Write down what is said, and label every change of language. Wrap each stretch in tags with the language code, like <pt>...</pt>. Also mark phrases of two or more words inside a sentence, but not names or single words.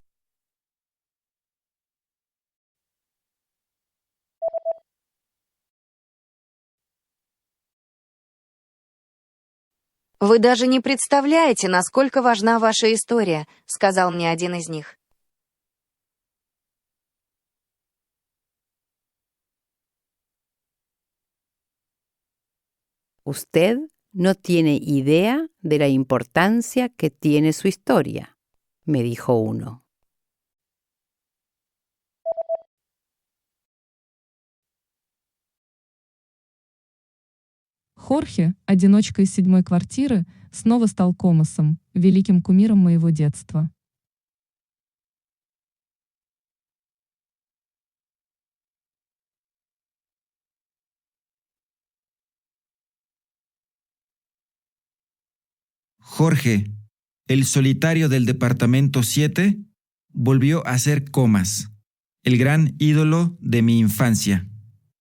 <ru>«Вы даже не представляете, насколько важна ваша история», — сказал мне один из них.</ru> <es>Usted no tiene idea de la importancia que tiene su historia, me dijo uno.</es> <ru>Хорхе, одиночка из 7-й квартиры, снова стал Комосом, великим кумиром моего детства.</ru> <es>Jorge, el solitario del departamento 7, volvió a ser Comas, el gran ídolo de mi infancia.</es>